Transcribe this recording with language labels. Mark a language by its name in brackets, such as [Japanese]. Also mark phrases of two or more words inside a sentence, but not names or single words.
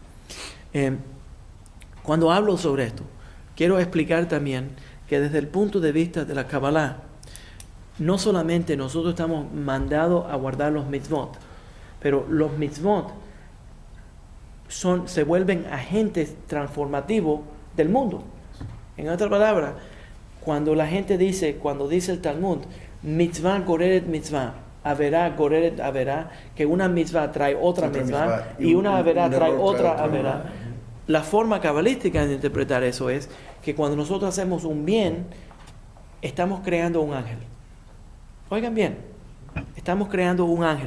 [Spanish] Cuando hablo sobre esto, quiero explicar también que desde el punto de vista de la Kabbalah, no solamente nosotros estamos mandados a guardar los mitzvot, pero los mitzvot se vuelven agentes transformativos del mundo. En otras palabras, cuando dice el Talmud, [Hebrew] mitzvah goreret mitzvah, averá goreret averá, [Spanish] que una mitzvah trae otra mitzvah y una averá trae otra averá. La forma cabalística de interpretar eso es que cuando nosotros hacemos un bien, estamos creando un ángel. Oigan bien, estamos creando un ángel.